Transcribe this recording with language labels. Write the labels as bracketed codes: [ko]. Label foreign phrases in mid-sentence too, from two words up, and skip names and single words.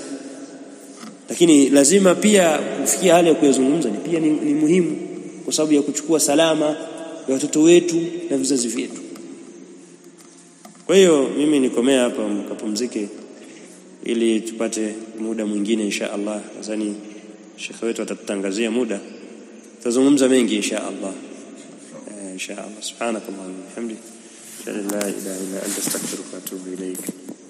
[sw] Lakini lazima pia kufikia hali ya kuyazungumza ni muhimu, kwa sababu ya kuchukua salama ya watoto wetu na vizazi vyetu. Kwa hiyo mimi nikomea hapa, mkapumzike ili tupate muda mwingine [ar] إن شاء الله. [sw] Nadhani Sheikh wetu atatutangazia muda, tutazungumza mengi [ar] إن شاء الله. إن شاء الله. سبحانك اللهم وبحمدك لا إله إلا أنت أستغفرك وأتوب إليك.